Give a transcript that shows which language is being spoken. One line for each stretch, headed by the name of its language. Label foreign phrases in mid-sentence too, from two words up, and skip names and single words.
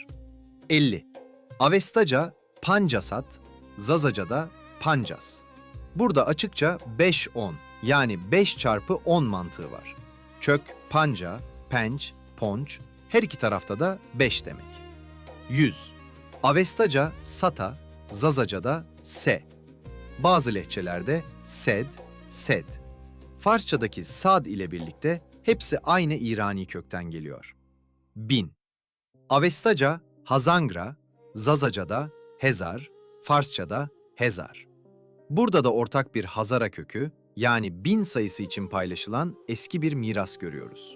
Turkish: 50. Avestaca, Pancasat, Zazaca'da Pancas. Burada açıkça 5-10 yani 5 çarpı 10 mantığı var. Çök, panca, penç, ponç, her iki tarafta da 5 demek. 100. Avestaca, Sata, Zazaca'da Se. Bazı lehçelerde Sed, Sed. Farsçadaki Sad ile birlikte hepsi aynı İrani kökten geliyor. 1000. Avestaca, Hazangra, Zazaca'da Hezar, Farsçada Hezar. Burada da ortak bir Hazara kökü, yani 1000 sayısı için paylaşılan eski bir miras görüyoruz.